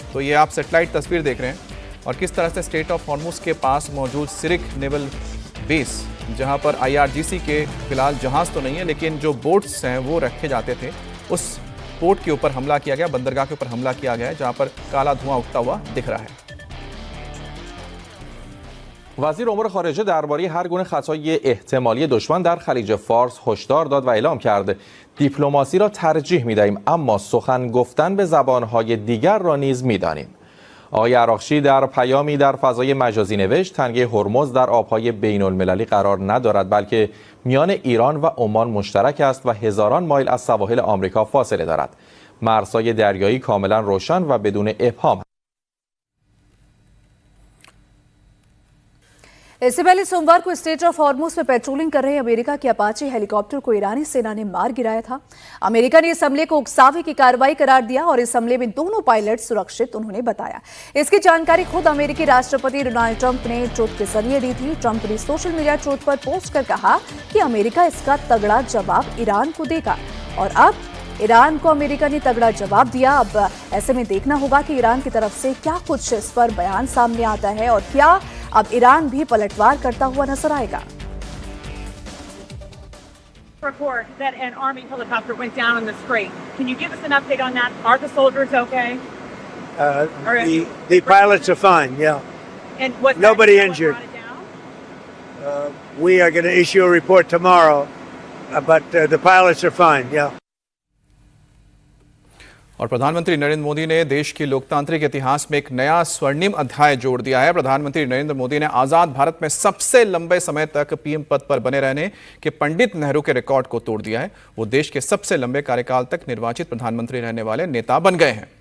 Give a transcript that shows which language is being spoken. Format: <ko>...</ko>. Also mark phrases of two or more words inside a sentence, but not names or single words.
<hi>तो ये आप सैटेलाइट तस्वीर देख रहे हैं और किस तरह से स्ट्रेट ऑफ हॉर्मुज के पास मौजूद सिरिख</hi> <en>naval base,</en> <hi>जहां पर IRGC के फिलहाल जहाज़ तो नहीं है लेकिन जो बोट्स हैं वो रखे जाते थे, उस पोर्ट के ऊपर हमला किया गया, बंदरगाह के ऊपर हमला किया गया है जहां पर काला धुआं उठता हुआ दिख रहा है।</hi> <fa>وزیر امور خارجه درباره هر گونه خطای احتمالی دشمن در خلیج فارس هشدار داد و اعلام کرد دیپلماسی را ترجیح می‌دهیم اما سخن گفتن به زبان‌های دیگر را نیز می‌دانیم. آقای عراقچی در پیامی در فضای مجازی نوشت تنگه هرمز در آب‌های بین‌المللی قرار ندارد بلکه میان ایران و عمان مشترک است و هزاران مایل از سواحل آمریکا فاصله دارد. مرزهای دریایی کاملا روشن و بدون ابهام.</fa> <hi>इससे पहले सोमवार को स्ट्रेट ऑफ हॉर्मुज में पेट्रोलिंग कर रहे अमेरिका के अपाचे हेलीकॉप्टर को ईरानी सेना ने मार गिराया था। अमेरिका ने इस हमले को उकसावे की कार्रवाई करार दिया और इस हमले में दोनों पायलट सुरक्षित उन्होंने बताया। इसकी जानकारी खुद अमेरिकी राष्ट्रपति डोनाल्ड ट्रंप ने ट्वीट के जरिए दी थी। ट्रंप ने</hi> <en>social media</en> <hi>ट्वीट पर पोस्ट कर कहा कि अमेरिका इसका तगड़ा जवाब ईरान को देगा और अब ईरान को अमेरिका ने तगड़ा जवाब दिया। अब ऐसे में देखना होगा कि ईरान की तरफ से क्या कुछ इस पर बयान सामने आता है और क्या अब ईरान भी पलटवार करता हुआ नजर आएगा।</hi> <en>Report that an army helicopter went down in the strait. Can you give us an update on that? Are the soldiers okay? The pilots are fine. Yeah. And was nobody injured? We are going to issue a report tomorrow, but the pilots are fine. Yeah.</en> <hi>और प्रधानमंत्री नरेंद्र मोदी ने देश के लोकतांत्रिक इतिहास में एक नया स्वर्णिम अध्याय जोड़ दिया है। प्रधानमंत्री नरेंद्र मोदी ने आजाद भारत में सबसे लंबे समय तक PM पद पर बने रहने के पंडित नेहरू के रिकॉर्ड को तोड़ दिया है। वो देश के सबसे लंबे कार्यकाल तक निर्वाचित प्रधानमंत्री रहने वाले नेता बन गए हैं।</hi>